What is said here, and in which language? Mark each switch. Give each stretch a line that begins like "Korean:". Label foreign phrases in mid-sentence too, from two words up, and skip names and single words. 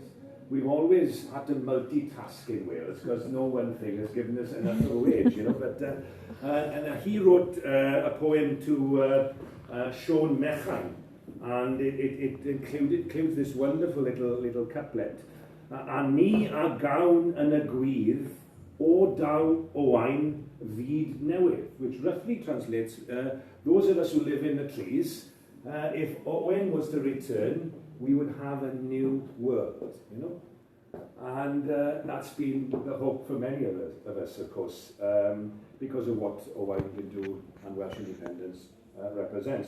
English: We've always had to multitask in Wales because no one thing has given us enough of a wage, But and he wrote a poem to Sean Mechan, and it includes this wonderful little couplet.
Welsh: A ni a gawn yn y gwirdd, o daw Owain fyd newydd,
English: which roughly translates, those of us who live in the trees, if Owain was to return, we would have a new world, And that's been the hope for many of us, of course, because of what Owain Glyndwr and Welsh independence represents.